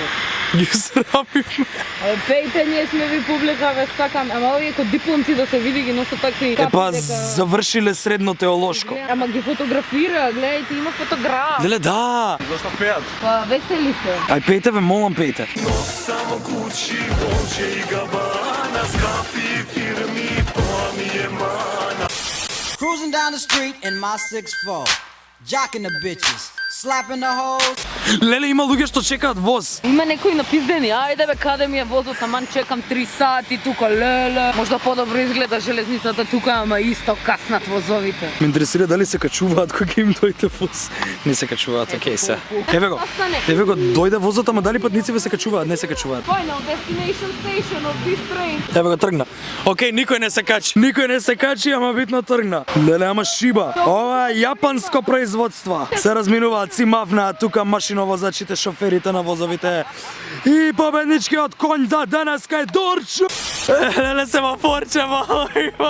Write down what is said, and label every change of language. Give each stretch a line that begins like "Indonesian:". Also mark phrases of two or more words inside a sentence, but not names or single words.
Macedonian: Ги срамивме. Пејте, ние сме ви публика, ве сакам. Ама овие ко дипломци да се види ги носат такви капи. Епа, завршиле средно теолошко. Ама ги фотографира, гледајте, има фотограф. Леле, да. Зошто пеат? Па, весели се. Ај пејте, ве молам, пејте.
English: Cruising down the street in my 6'4", jocking the bitches, slapping the hoes.
Macedonian: Леле, има луѓе што чекаат воз. Има некои напиздени, ајде бе, каде ми е возот, аман чекам 3 сати тука, леле. Можда подобро изгледа железницата тука, ама исто каснат возовите. Ме интересира дали се качуваат кога им дојде воз. Не се качуваат, окей се. Еве го, дојде возот, ама дали патниците се качуваат? Не се качуваат.
English: Final destination station of this train.
Macedonian: Еве го, тргна. Окей, никој не се качи, ама битно тргна. Леле, ама шиба. Ова е јапанско производство. Се разминуваат, си мафнаат тука машиновозачите, шоферите на возовите. И победничкиот конј за денеска е Дорчо. Леле, семафорче, има.